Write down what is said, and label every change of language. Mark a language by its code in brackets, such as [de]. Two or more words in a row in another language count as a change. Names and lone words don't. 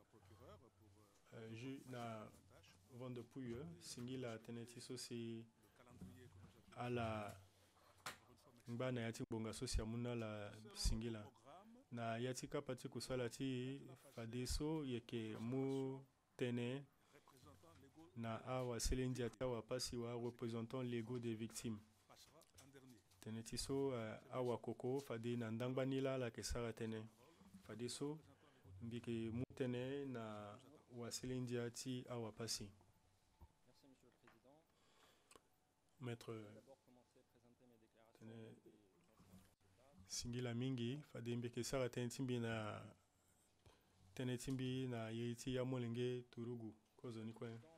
[sg] na Van Puye singila tene tiso si ala ngba na yati bonga so si amuna la singila na yati kapati kusala ti fadeso yeke mu tene na awa selendia awa pasi wa [fr] représentant légaux des victimes [sg] tene tiso awa koko fade na ndangba nila la ke sara tene fade so mbike mu tene na wa selendia ti awa pasi. Maître tene singila mingi fade mbike sara tene timbi na yiti ya molenge turugu kozoni kwe